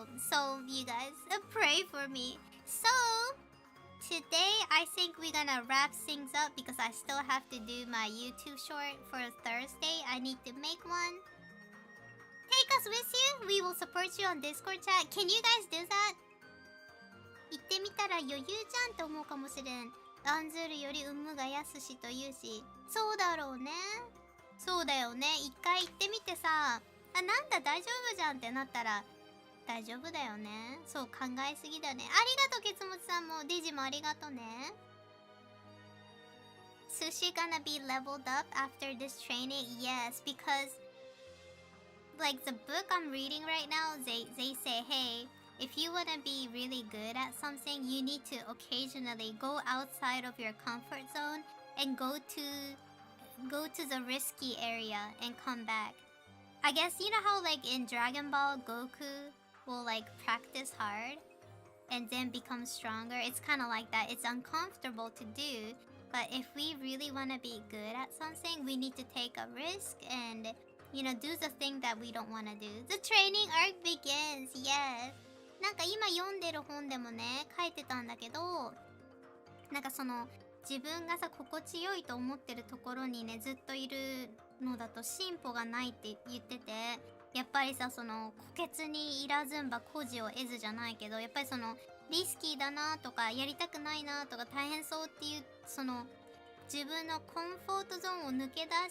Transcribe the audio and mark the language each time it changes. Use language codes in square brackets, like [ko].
[en] So, you guys, pray for me. So, today, I think we're gonna wrap things up because I still have to do my YouTube short for Thursday. I need to make one. Take us with you. We will support you on Discord chat. Can you guys do that? [ja] 言ってみたら余裕じゃんって思うかもしれん。案ずるより有無が安しというし。そうだろうね。そうだよね。一回行ってみてさ、なんだ大丈夫じゃんってなったら、大丈夫だよね。そう、考えすぎだね。ありがとう、ケツモチさんも。デジもありがとうね。 [en] Sushi gonna be leveled up after this training? Yes, because like the book I'm reading right now, they say, hey, if you wanna be really good at something, you need to occasionally go outside of your comfort zone and go to the risky area and come back. I guess you know how like in Dragon Ball, Goku will like practice hard and then become stronger. It's kind of like that. It's uncomfortable to do, but if we really want to be good at something, we need to take a risk and, you know, do the thing that we don't want to do. The training arc begins. Yes. [ja] なんか今読んでる本でもね、書いてたんだけど、なんかその自分がさ心地よいと思ってるところにねずっといるのだと進歩がないって言ってて、やっぱりさその虎穴にいらずんば孤児を得ずじゃないけど、やっぱりそのリスキーだなとかやりたくないなとか大変そうっていうその自分のコンフォートゾーンを抜け出